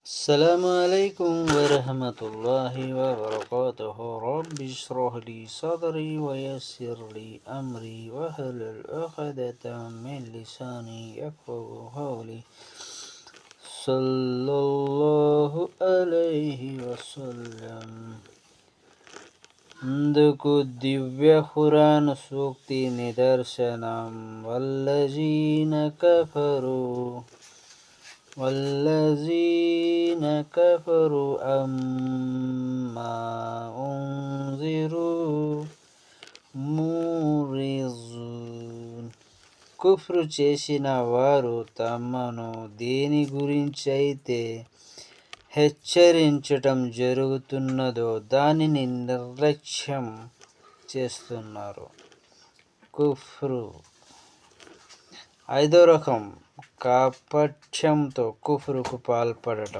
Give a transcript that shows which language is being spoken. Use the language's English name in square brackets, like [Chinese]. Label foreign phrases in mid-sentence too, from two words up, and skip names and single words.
[Arabic] السلام عليكم ورحمة الله وبركاته. رب اشرح لي صدري ويسر لي أمري واحلل عقدة من لساني يفقه قولي. صلى الله عليه وسلم. [Telugu] అందుకు దివ్య ఖురాన్ సూక్తి నిదర్శనం. [Arabic] والذين كفروا أما أنذروا معرضون. [Telugu] కుఫ్రు చేసిన వారు తమను దేని గురించైతే హెచ్చరించటం జరుగుతున్నదో దానిని నిర్లక్ష్యం చేస్తున్నారు. కుఫ్రు. 5వ రకం కాపట్యంతో కుఫ్రుకు పాల్పడటం.